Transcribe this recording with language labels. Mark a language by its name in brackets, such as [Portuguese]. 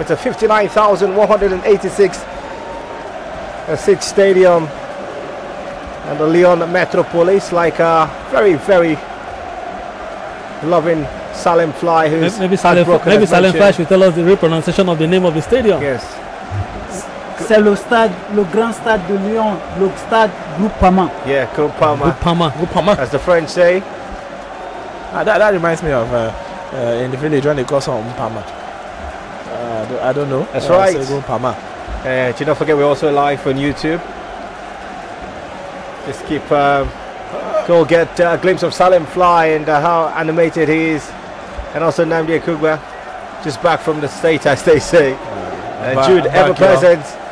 [English] It's a 59,186 seat stadium, and the Lyon Metropolis, like a very, very loving Salem Fly, who's maybe Salem Fly should tell us the real pronunciation of the name of the stadium. Yes. [French] C'est le stade, le grand stade de Lyon, le stade Groupama. [English] Yeah, Groupama, as the French say. That reminds me of in the village when they call some Mpama. I don't know. That's right. Mpama. Do not forget we're also live on YouTube. Just keep go get a glimpse of Salem Fly and how animated he is, and also Nnamdi Ekugba, just back from the state, as they say. Jude, ever present.